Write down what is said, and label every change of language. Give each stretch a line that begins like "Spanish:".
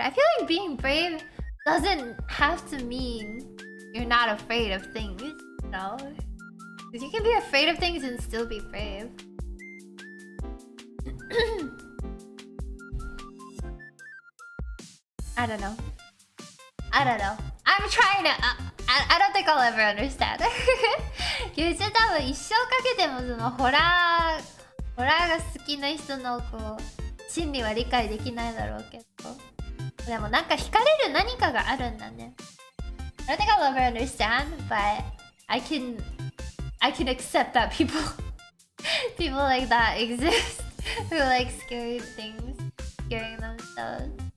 English: I feel like being brave doesn't have to mean you're not afraid of things, you know? Because you can be afraid of things and still be brave. I don't know. I'm trying to... I don't think I'll ever understand.
Japanese: 多分一生かけてもそのホラーが好きな人のこう心理は理解できないだろうけど、でもなんか惹かれる何かがあるんだね。
English: I don't think I'll ever understand, but I can accept that people like that exist who like scary things, scaring themselves.